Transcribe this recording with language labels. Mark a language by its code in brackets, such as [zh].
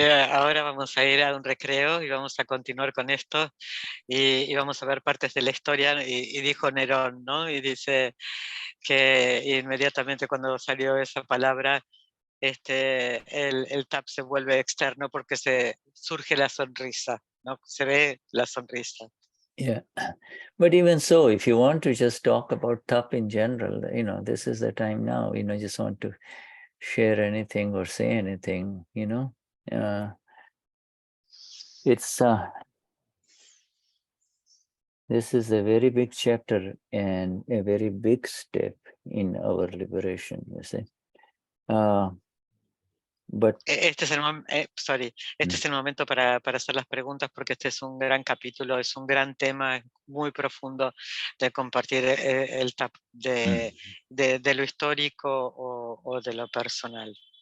[es] Ahora vamos a ir a un recreo y vamos a continuar con esto y vamos a ver partes de la historia y dijo Nerón, ¿no? Y dice que inmediatamente cuando salió esa palabra, el tap se vuelve externo porque surge la sonrisa, ¿no? Se ve la sonrisa. [en] Yeah, but even so, if you want to just talk about tap in general, this is the time now. Just want to share anything or say anything. It's this is a very big chapter and a very big step in our liberation. You see, but [es] este es el momento para hacer las preguntas porque este es un gran capítulo, es un gran tema muy profundo de compartir el tap de lo histórico o de lo personal.